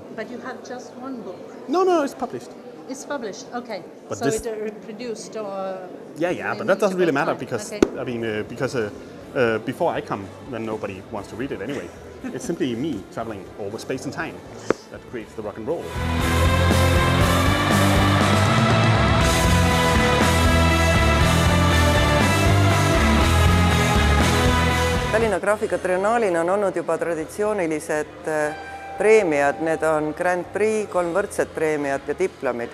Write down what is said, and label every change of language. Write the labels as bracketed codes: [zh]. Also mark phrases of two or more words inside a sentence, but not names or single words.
[en] But you have just one book? No, it's published. It's published, okay. But so this, it reproduced or... Yeah, but that doesn't really matter because, okay. Because before I come, then nobody wants to read it anyway. It's simply me traveling over space and time that creates the rock and roll. [et] Tallinna Graafikatriennaalil on olnud juba traditsioonilised preemiad, need on Grand Prix, 3 võrdset preemiat ja diplomid.